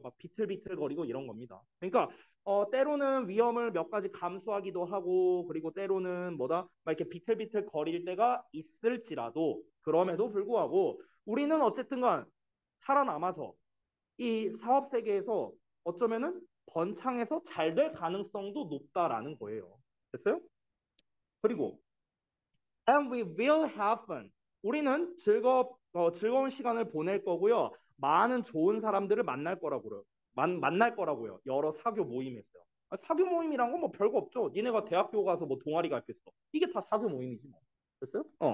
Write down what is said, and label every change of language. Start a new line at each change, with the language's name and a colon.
Korean: 막 비틀비틀거리고 이런 겁니다. 그러니까 때로는 위험을 몇 가지 감수하기도 하고 그리고 때로는 뭐다 막 이렇게 비틀비틀 거릴 때가 있을지라도 그럼에도 불구하고 우리는 어쨌든간 살아남아서 이 사업 세계에서 어쩌면은 번창해서 잘 될 가능성도 높다라는 거예요. 됐어요? 그리고
English: and we will have fun.
Korean: 우리는 즐거운 시간을 보낼 거고요. 많은 좋은 사람들을 만날 거라고요. 만날 거라고요. 여러 사교 모임에서요. 사교 모임이란 건 뭐 별거 없죠. 니네가 대학교 가서 뭐 동아리 가입했어. 이게 다 사교 모임이지 뭐. 됐어요?